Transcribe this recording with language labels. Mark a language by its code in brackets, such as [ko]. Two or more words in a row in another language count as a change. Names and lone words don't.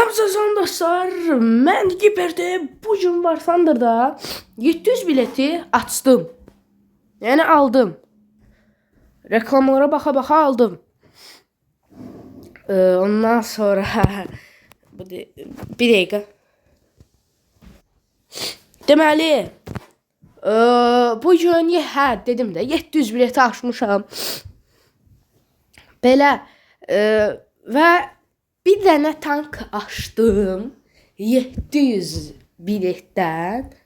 [tr] Salam dostlar, mən Giper'de bugün War Thunder'da 700 bileti açtım. Yani aldım. Reklamlara baka aldım. Ondan sonra bir dakika. [az] Deməli, bugün dedim də 700 bileti açmışam. Belə və bir dənə tank açdım 700 biletdən.